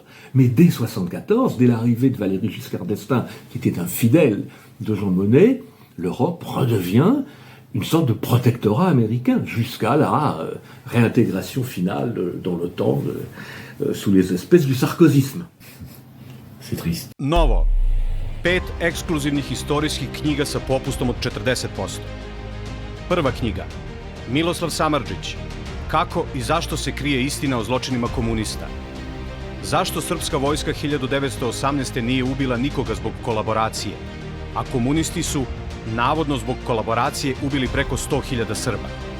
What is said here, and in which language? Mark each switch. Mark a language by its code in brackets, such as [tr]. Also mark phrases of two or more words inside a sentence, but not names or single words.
[fr] Mais dès 1974, dès l'arrivée de Valéry Giscard d'Estaing, qui était un fidèle de Jean Monnet, l'Europe redevient une sorte de protectorat américain, jusqu'à la réintégration finale dans l'OTAN sous les espèces du sarkozysme. C'est triste. [sr] Novo. 5 ekskluzivnih istorijskih knjiga sa popustom od 40%. Prva knjiga. Miloslav Samardžić. Kako i zašto se krije istina o zločinima komunista? Zašto srpska vojska 1918. nije ubila nikoga zbog kolaboracije, a komunisti su, navodno zbog kolaboracije, ubili preko 100.000 Srba?